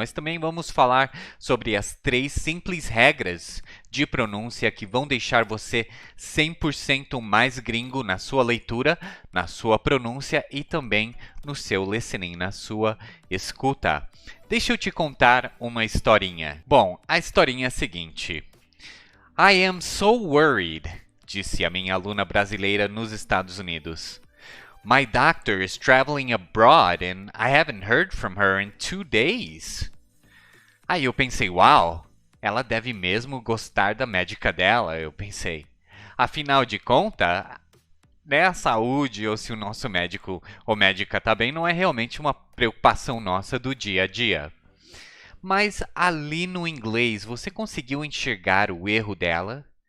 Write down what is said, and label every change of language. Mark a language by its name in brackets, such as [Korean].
[Portuguese] Nós também vamos falar sobre as três simples regras de pronúncia que vão deixar você 100% mais gringo na sua leitura, na sua pronúncia e também no seu listening, na sua escuta. Deixa eu te contar uma historinha. Bom, a historinha é a seguinte. [English] I am so worried, [Portuguese] disse a minha aluna brasileira nos Estados Unidos. [English] My doctor is traveling abroad and I haven't heard from her in 2 days. [Portuguese] Aí eu pensei, uau, ela deve mesmo gostar da médica dela, eu pensei. Afinal de contas, né, a saúde ou se o nosso médico ou médica está bem não é realmente uma preocupação nossa do dia a dia. Mas ali no inglês, você conseguiu enxergar o erro dela?